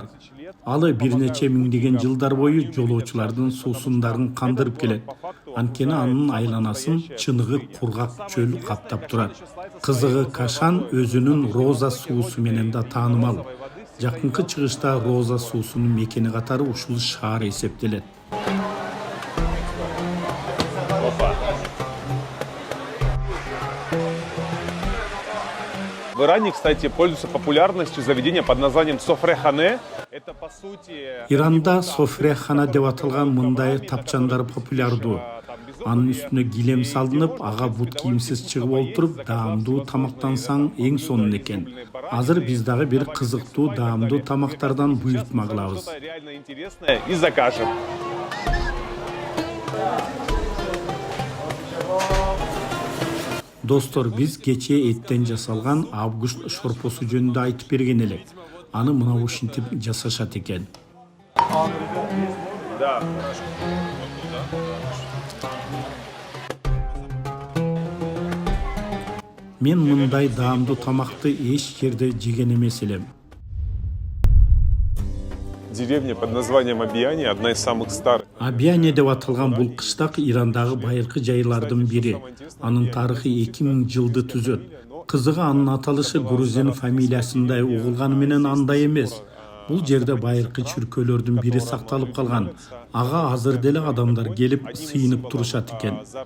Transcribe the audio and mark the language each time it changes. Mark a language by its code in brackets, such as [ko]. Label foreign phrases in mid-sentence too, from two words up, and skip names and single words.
[ky] Алы бир нече миңдеген жылдар бою жолоочулардын суусундарын кандырып келет. Анткени анын айланасын чыныгы кургак чөл каптап турат. Кызыгы Кашан өзүнүн роза суусу менен да таанымал. Жакынкы чыгышта роза суусунун мекени катары ушул шаар эсептелет. [ru] В Иране, кстати, пользуется популярностью заведения под названием Софре-хане. Это, по сути... [ky] Иранда Софре-хана деп аталган мындай тапчандар популярдуу. Анын үстүнө килем салынып, ага бут кийимсиз чыгып олтуруп, даамдуу тамактансаң эң сонун экен. Азыр биз дагы бир кызыктуу даамдуу тамактардан буйртма кылабыз. [ru] Реально интересное и закажем. [ky] Достор, биз кече эттен жасалган август шорпосу жөнүндө айтып берген элек. Аны мына ушинтип жасашат экен. Да. Мен мындай даамдуу тамакты эч жерде жеген эмес элем. [ru] деревня под названием Абияни, одна из самых старых. [ky] Абияне деп аталган бул кыштак Ирандагы байыркы жайлардын бири. Анын тарыхы 2000 жылды түзөт. Кызыгы анын аталышы Грузин фамилиясындай угулганы менен андай эмес. Бул жерде байыркы чүркөлөрдүн бири сакталып калган. Ага азыр деле адамдар келип сыйынып турушат экен.